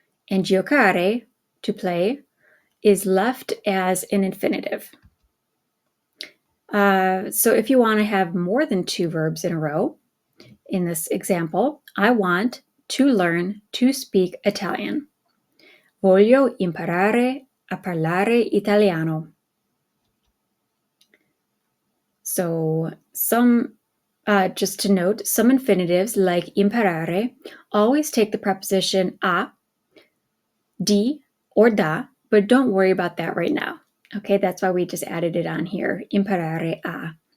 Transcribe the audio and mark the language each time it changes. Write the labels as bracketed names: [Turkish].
[English] And giocare, to play, is left as an infinitive. So if you want to have more than 2 verbs in a row, in this example, I want to learn to speak Italian. [Italian] Voglio imparare a parlare italiano. [English] So just to note, some infinitives like imparare always take the preposition a, di, or da, but don't worry about that right now. Okay, that's why we just added it on here, imparare a.